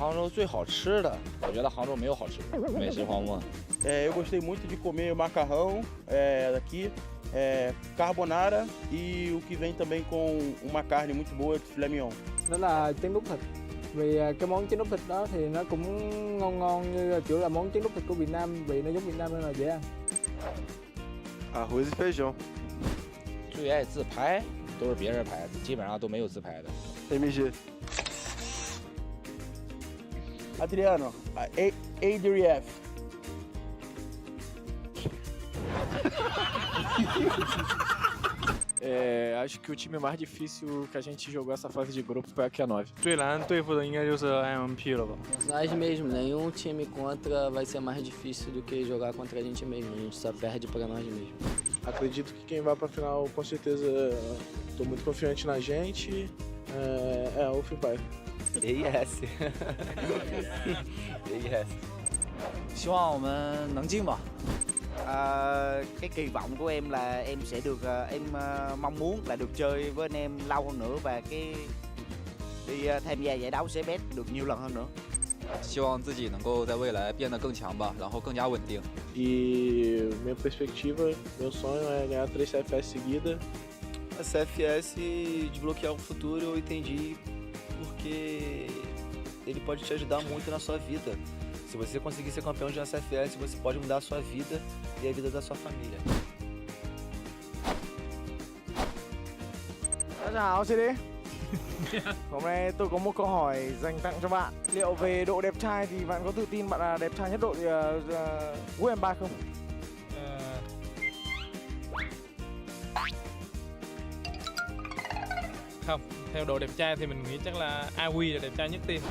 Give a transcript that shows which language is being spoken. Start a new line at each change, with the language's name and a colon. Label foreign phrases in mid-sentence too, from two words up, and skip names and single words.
Chinese: 杭州最好吃的，我觉得杭州没有好吃的美食荒漠。
Portuguese: Eu gostei muito de comer macarrão daqui, carbonara e o que vem também com uma carne muito boa, filé mignon.
Vietnamese: Đó là trứng đút thịt. Vì cái món trứng đút thịt đó thì nó cũng ngon như kiểu là món trứng đút thịt của Việt Nam, vị nó giống Việt Nam nên là dễ ăn.
Portuguese: Arroz e feijão.
Chinese: 最爱自拍都是别人拍的，基本上都没有自拍的。
Portuguese: MG. Adriano, ADRF. Acho que o time mais difícil que a gente jogou essa fase de grupo foi a Q9.
Chinese: 最难对付的应该就是 IMP 了吧？
Portuguese: Nós mesmos, nenhum time contra vai ser mais difícil do que jogar contra a gente mesmo. A gente só perde pra nós mesmos. Acredito que quem vai pra final, com certeza, tô muito confiante na gente. O Free Fire. AES. AES.
Chinese: 希望我们能进吧。
Vietnamese: Cái kỳ vọng của em là em sẽ được em mong muốn là được chơi với anh em lâu hơn nữa và cái đi tham gia giải đấu CFS được nhiều lần hơn nữa.
Chinese: 希望自己能够在未来变得更强吧，然后更加稳定。
Portuguese: E minha perspectiva, meu sonho é ganhar 3 CFS seguida. A CFS desbloquear o futuro eu entendi porque ele pode te ajudar muito na sua vida. Se você conseguir ser campeão de uma CFS, você pode mudar a sua vida e a vida da sua família.
Chinese: 大家好，CD.
Vietnamese: Hôm nay tôi có một câu hỏi dành tặng cho bạn. Liệu về độ đẹp trai thì bạn có tự tin bạn là đẹp trai nhất đội WEIBO không? Không, theo độ đẹp trai thì mình nghĩ chắc là AWI là đẹp trai nhất team.